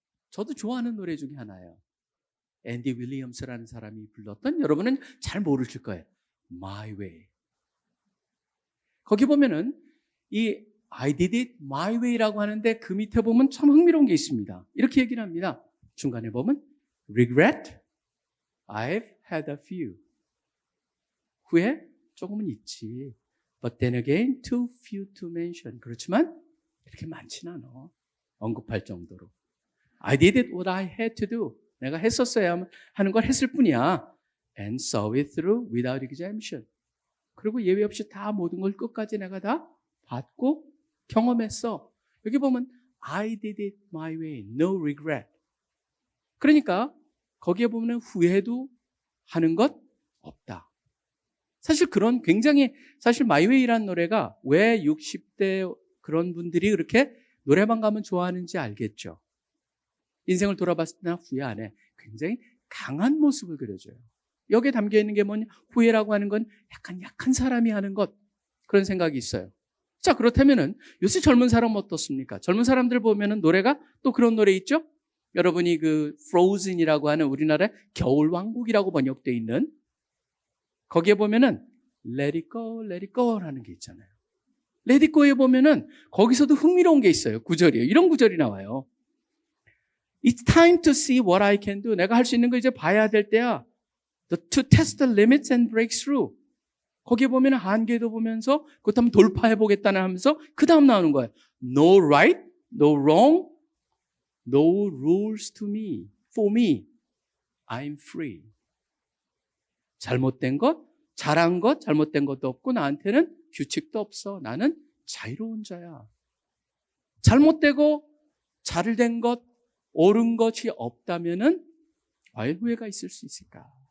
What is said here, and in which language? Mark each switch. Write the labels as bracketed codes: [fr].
[ko] 저도 좋아하는 노래 중에 하나예요. 앤디 윌리엄스라는 사람이 불렀던, 여러분은 잘 모르실 거예요. [en] My Way. [ko] 거기 보면은 이 [en] I did it my way [ko] 라고 하는데 그 밑에 보면 참 흥미로운 게 있습니다. 이렇게 얘기를 합니다. 중간에 보면 [en] regret, I've had a few. [ko] 후회 조금은 있지. [en] But then again, too few to mention. [ko] 그렇지만 그렇게 많지는 않아. 언급할 정도로. [en] I did it what I had to do. [ko] 내가 했었어야 하는 걸 했을 뿐이야. [en] And saw it through without exemption. [ko] 그리고 예외 없이 다 모든 걸 끝까지 내가 다 봤고 경험했어. 여기 보면 [en] I did it my way, no regret. [ko] 그러니까 거기에 보면 후회도 하는 것 없다. 사실 그런 굉장히 사실 My Way라는 노래가 왜 60대 그런 분들이 그렇게 노래방 가면 좋아하는지 알겠죠. 인생을 돌아봤을 때나 후회 안 해. 굉장히 강한 모습을 그려줘요. 여기에 담겨있는 게 뭐냐? 후회라고 하는 건 약간 약한 사람이 하는 것, 그런 생각이 있어요. 자, 그렇다면은 요새 젊은 사람은 어떻습니까? 젊은 사람들 보면은 노래가 또 그런 노래 있죠? 여러분이 그 Frozen이라고 하는 우리나라의 겨울왕국이라고 번역되어 있는 거기에 보면은 [en] Let it go, let it go [ko] 라는 게 있잖아요. Let it go에 보면은 거기서도 흥미로운 게 있어요. 구절이에요. 이런 구절이 나와요. [en] It's time to see what I can do. [ko] 내가 할 수 있는 거 이제 봐야 될 때야. [en] To test the limits and break through. [ko] 거기에 보면 한계도 보면서 그것 한번 돌파해 보겠다는 하면서 그 다음 나오는 거예요. [en] No right, no wrong, no rules to me, for me. I'm free. [ko] 잘못된 것, 잘한 것, 잘못된 것도 없고 나한테는 규칙도 없어. 나는 자유로운 자야. 잘못되고 잘된 것, 옳은 것이 없다면은 과연 후회가 있을 수 있을까?